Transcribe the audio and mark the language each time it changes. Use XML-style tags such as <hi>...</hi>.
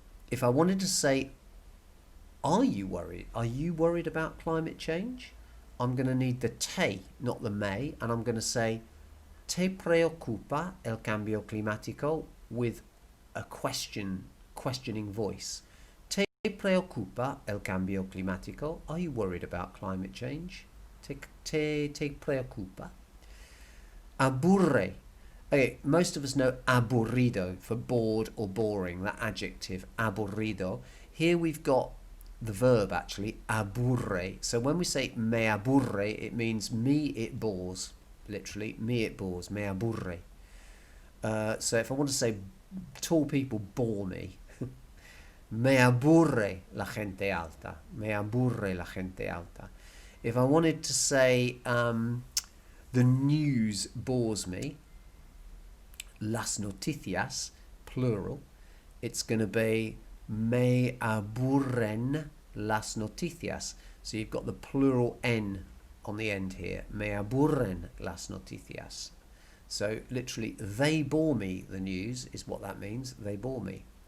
<en>If I wanted to say, are you worried? Are you worried about climate change? I'm going to need the te, not the me, and I'm going to say,</en> <es>¿te preocupa el cambio climático?</es> <en>With a questioning voice.</en> <es>¿Te preocupa el cambio climático?</es> <en>Are you worried about climate change?</en> <es>¿Te preocupa? Aburre.</es> <en>Okay, most of us know aburrido for bored or boring, that adjective, aburrido. Here we've got the verb actually, aburre. So when we say</en> <es>me aburre,</es> <en>it means me it bores. Literally, me it bores, me aburre. So if I want to say tall people bore me,</en> <es>me aburre la gente alta. Me aburre la gente alta.</es> <en>If I wanted to say the news bores me, las noticias, plural, it's going to be</en> <es>me aburren las noticias.</es> <en>So you've got the plural N on the end here.</en> <es>Me aburren las noticias.</es> <en>So literally, they bore me, the news is what that means. They bore me.</en>